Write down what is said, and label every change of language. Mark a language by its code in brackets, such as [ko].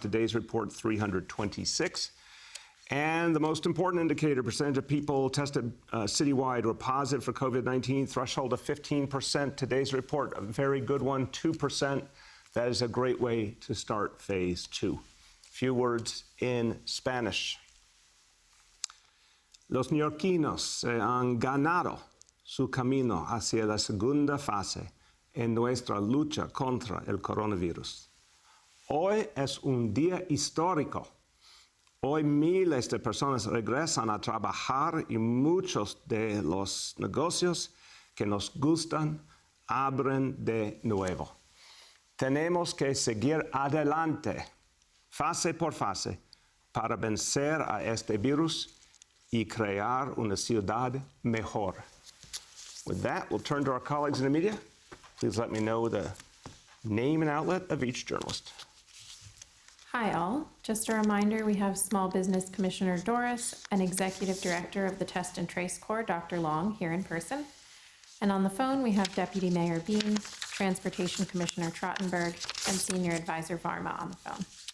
[en] Today's report, 326. And the most important indicator, percentage of people tested citywide were positive for COVID-19, threshold of 15%. Today's report, a very good one, 2%. That is a great way to start phase 2. Few words in Spanish. [es] Los neoyorquinos se han ganado su camino hacia la segunda fase en nuestra lucha contra el coronavirus. Hoy es un día histórico. Hoy miles de personas regresan a trabajar y muchos de los negocios que nos gustan abren de nuevo. Tenemos que seguir adelante, fase por fase, para vencer a este virus y crear una ciudad mejor. [en] With that, we'll turn to our colleagues in the media. Please let me know the name and outlet of each journalist. Hi all. Just a reminder, we have Small Business Commissioner Doris and Executive Director of the Test and Trace Corps, Dr. Long, here in person. And on the phone, we have Deputy Mayor Bean, Transportation Commissioner Trottenberg, and Senior Advisor Varma on the phone.